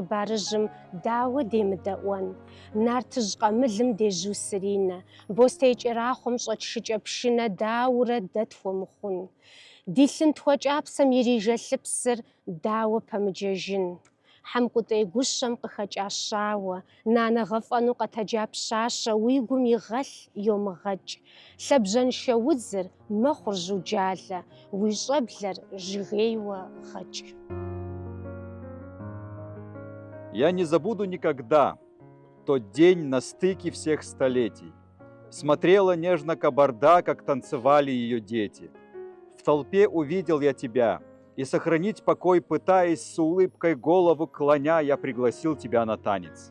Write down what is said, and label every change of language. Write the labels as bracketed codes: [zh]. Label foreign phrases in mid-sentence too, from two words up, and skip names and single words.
[kbd] хъыбарыжьым дауэ демыдэӏуэн, нартыжь къэмылым дежьу сыринэ, бостей кӏэрахъуэм щӏэтшыкӏэ пшынэ дауэрэ дэ тхуэмыхъун, ди лъын тхуэкӏапсэм ирижэлъыпсыр дауэ пэмыджэжын, хьэмкӏутӏей гущэм къыхэкӏа щауэ, нанэ гъэфӏэну къэтэджа пщащэ уи гум игъэлъ йомыгъэкӏ, лъэбжьэншэ удзыр мэхъур жьу джалэ, уи щӏэблэр жыгейуэ гъэкӏ. [ru] Я не забуду никогда тот день на стыке всех столетий. Смотрела нежно кабарда, как танцевали ее дети. В толпе увидел я тебя, и сохранить покой пытаясь, с улыбкой голову клоня, я пригласил тебя на танец.